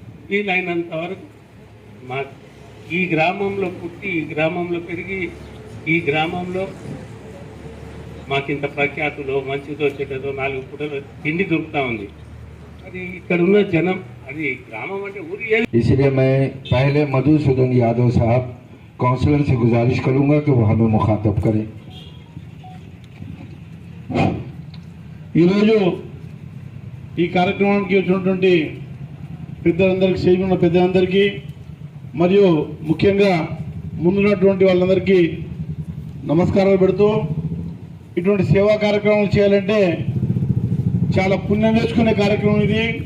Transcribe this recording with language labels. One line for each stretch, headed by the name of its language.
Telugu: వీలైనంత వరకు మా ఈ గ్రామంలో పుట్టి, ఈ గ్రామంలో పెరిగి, ఈ గ్రామంలో మాకింత ప్రఖ్యాతులో మంచిదో చెడ్డదో 4 పూటలో తిండి దొరుకుతూ ఉంది. అది ఇక్కడ ఉన్న జనం, అది గ్రామం అంటే ఊరి.
Hindi: इसलिए मैं पहले मधुसूदन यादव साहब काउंसलर से गुजारिश करूंगा कि वो हमें मुखातब करें।
Telugu: ఈరోజు ఈ కార్యక్రమానికి వచ్చినటువంటి పెద్దలందరికీ, స్టేజ్ ఉన్న పెద్దలందరికీ మరియు ముఖ్యంగా ముందున్నటువంటి వాళ్ళందరికీ నమస్కారాలు పెడుతూ, ఇటువంటి సేవా కార్యక్రమాలు చేయాలంటే చాలా పుణ్యం చేసుకునే కార్యక్రమం ఇది.